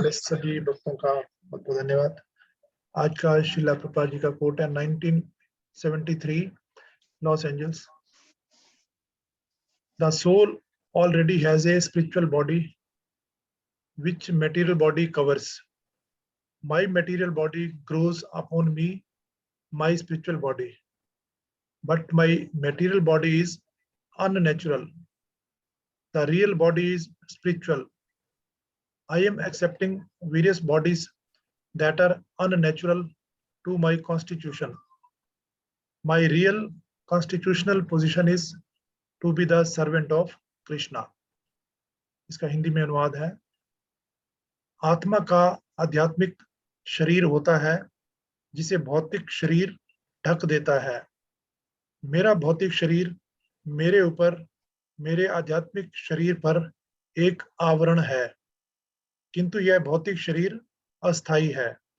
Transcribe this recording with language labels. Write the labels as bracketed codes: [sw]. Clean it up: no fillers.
[hi] वाले सभी भक्तों का बहुत बहुत धन्यवाद। आज का श्रीला प्रभुपाद जी का कोट है 1973 Los Angeles. [en] The soul already has a spiritual body which material body covers. My material body grows upon me, my spiritual body. But my material body is unnatural. The real body is spiritual. I am accepting various bodies that are unnatural to my constitution. My real constitutional position is to be the servant of Krishna. [hi] इसका हिंदी में अनुवाद है, आत्मा का आध्यात्मिक शरीर होता है जिसे भौतिक शरीर ढक देता है। मेरा भौतिक शरीर मेरे ऊपर, मेरे आध्यात्मिक शरीर पर एक आवरण है, किंतु यह भौतिक शरीर अस्थायी है।